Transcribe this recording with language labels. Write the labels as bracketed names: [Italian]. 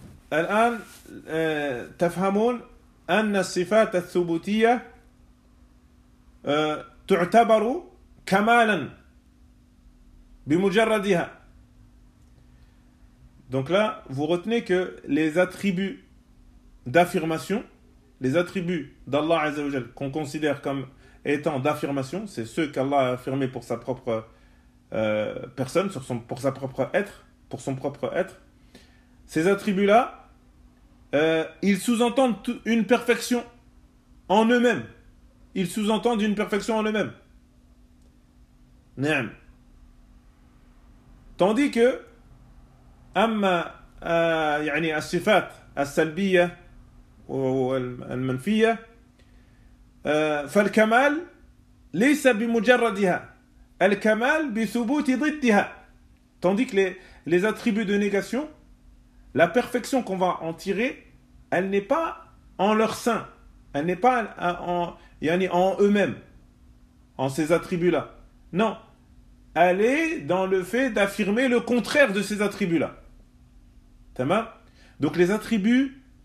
[Arabic] فالآن تفهمون أن الصفات الثبوتية تعتبر كمالا بمجردها. [French] Donc là, vous retenez que les attributs d'affirmation, les attributs d'Allah Azza wa Jal qu'on considère comme étant d'affirmation, c'est ceux qu'Allah a affirmé pour sa propre personne, pour sa propre être, pour son propre être. Ces attributs-là, ils sous-entendent une perfection en eux-mêmes. Ils sous-entendent une perfection en eux-mêmes. Naam. Tandis que [Arabic] أما يعني الصفات السلبية والمنفية فالكمال ليس بمجردها الكمال بثبوت ضدها. [French] Tandis que les attributs de négation, la perfection qu'on va en tirer, elle n'est pas en leur sein, elle n'est pas en eux-mêmes, en ces attributs-là. Non, elle est dans le fait d'affirmer le contraire de ces attributs-là. Donc les attributs